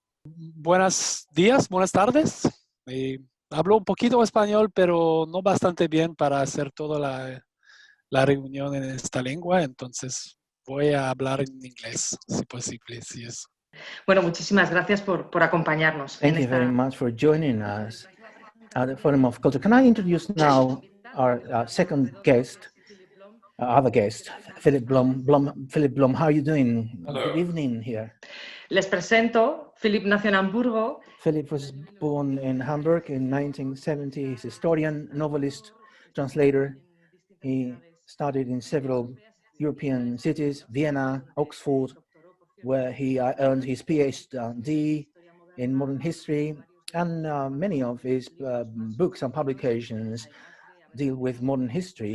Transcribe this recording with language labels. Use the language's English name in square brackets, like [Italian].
[Spanish] Buenos días, buenas tardes. Hablo un poquito español, pero no bastante bien para hacer toda la reunión en esta lengua, entonces voy a hablar en inglés, si posible, si es. Bueno, muchísimas gracias por acompañarnos. [English] Thank you very much for joining us at the Forum of Culture. Can I introduce now our second guest, other guest, Philipp Blom. Philipp Blom, how are you doing? Hello. Good evening here. [Spanish] Les presento, Philipp nació en Hamburgo. [English] Philipp was born in Hamburg in 1970. He's a historian, novelist, translator. He studied in several European cities, Vienna, Oxford, where he earned his PhD in modern history, and many of his books and publications deal with modern history.